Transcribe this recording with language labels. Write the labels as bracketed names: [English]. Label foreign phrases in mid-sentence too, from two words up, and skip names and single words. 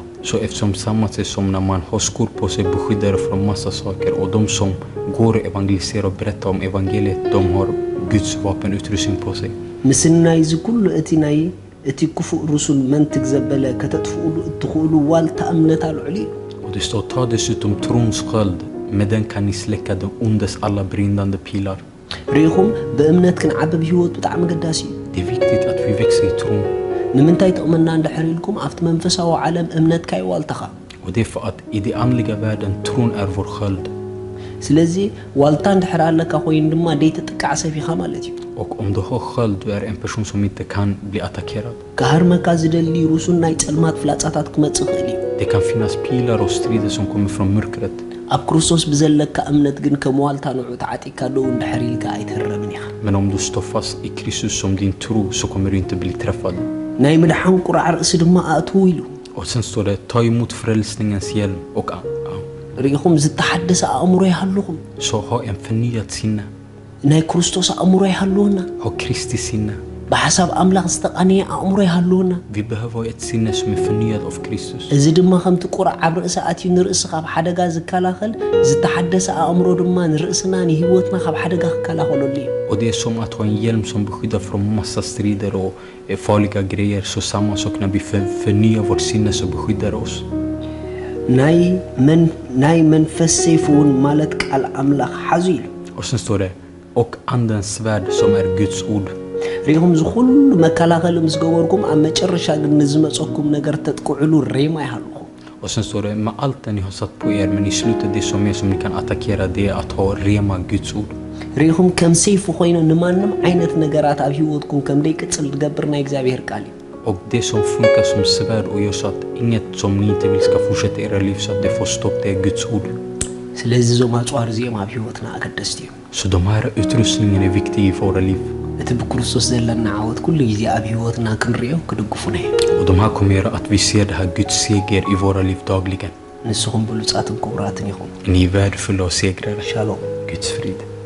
[Swedish] Så eftersom samma sätt som när man har skor på sig beskyddar från massa saker, och de som går och evangeliserar och berättar om evangeliet, de har Guds vapenutrustning på sig. [Tigrinya] ምስናይ እዚ ኩሉ እቲ ክፉእ ርሱል መንትግ ዘበለ ከተጥፍኡሉ እትኽእሉ ዋልታ እምነት ኣልዑሊ [Swedish] Och det står, ta dessutom trons sköld, med den kan ni släcka den ondes alla brinnande pilar. [Tigrinya] ርኢኹም ብእምነት ክንዓብብ ህይወት ብጣዕሚ ገዳሲ እዩ [Swedish] Det är viktigt att vi växer i tron. [Tigrinya] ንምንታይ ጥቕመና እንድሕር ኢልኩም ኣብቲ መንፈሳዊ ዓለም እምነትካ ይዋልተኻ [Swedish] Och det är för att i den andliga världen, tron är vår sköld. [Tigrinya] ስለዚ ዋልታ እንድሕር ኣለካ ኮይኑ ድማ ደይትጥቃዕ ሰፊኻ ማለት እዩ [Swedish] Och om du har sköld, du är en person som inte kan bli attackerad. [Tigrinya] ካሃርመካ ዝደሊ ሩሱን ናይ ጸልማት ፍላጻታት ክመጽእ ይኽእል እዩ [Swedish] Det kan finnas pilar och strider som kommer från mörkret. [Tigrinya] ኣብ ክርስቶስ ብዘለካ እምነት ግን ከም ዋልታ ንዑ ተዓጢካ ደው እንድሕር ኢልካ ኣይትህረምን ኢኻ [Swedish] Men om du står fast i Kristus som din tro, så kommer du inte bli träffad. [Tigrinya] ናይ ምድሓን ቁራዕ ርእሲ ድማ ኣእትዉ ኢሉ [Swedish] Och sen står det, ta emot frälsningens hjälm och [Tigrinya] ርኢኹም ዝተሓደሰ ኣእምሮ ይሃለኹም [Swedish] så ha en förnyad sinne. [Tigrinya] ናይ ክርስቶስ ኣእምሮ ይሃለወና [Swedish] Ha Kristi sinne. [Tigrinya] ብሓሳብ ኣምላኽ ዝተቓነየ ኣእምሮ ይሃለወና [Swedish] Vi behöver ha ett sinne som är förnyat av Kristus. [Tigrinya] እዚ ድማ ከምቲ ቁራዕ ኣብ ርእሲ ኣትዩ ንርእሲ ካብ ሓደጋ ዝከላኸል ዝተሓደሰ ኣእምሮ ድማ ንርእስና ንህይወትና ካብ ሓደጋ ክከላኸለሉ እዩ [Swedish] Och det är som att ha en hjälm som beskyddar från massa strider och farliga grejer. Så samma sak när vi förnyar vårt sinne, så beskyddar oss. [Tigrinya] ናይ መንፈስ ሰይፍ እውን ማለት ቃል ኣምላኽ ሓዙ ኢሉ [Swedish] Och sen står det, och andens svärd som är Guds ord. [Tigrinya] ርኢኹም ዝኩሉ መከላኸሊ ምስ ገበርኩም ኣብ መጨረሻ ግን ንዝመፀኩም ነገር ተጥቅዕሉ ሬማ ይሃለኹም [Swedish] Och sen står det, med allt det ni har satt på er, men i slutet det som är som ni kan attackera, det är att ha rema Guds ord. [Tigrinya] ርኢኹም ከም ሰይፉ ኮይኑ ንማንም ዓይነት ነገራት ኣብ ህይወትኩም ከም ደይቅፅል ዝገብር ናይ እግዚኣብሔር ቃል እዩ [Swedish] Och det som funkar som svärd och gör så att inget som ni inte vill ska fortsätta i era liv, så att det får stopp, det är Guds ord. [Tigrinya] ስለዚ እዞም ኣጽዋር እዚኦም ኣብ ህይወትና ኣገደስቲ እዮም [Swedish] Så de här utrustningen är viktiga i våra liv. [Tigrinya] እቲ ብክርስቶስ ዘለና ዓወት ኩሉ ግዜ ኣብ ህይወትና ክንሪኦ ክድግፉና እዮም [Swedish] Och de här kommer göra att vi ser det här Guds seger i våra liv dagligen. [Tigrinya] ንስኹም ብሉጻትን ክቡራትን ኢኹም [Swedish] Ni är värdefulla och segrare. [Tigrinya] ሻሎም [Swedish] Guds frid.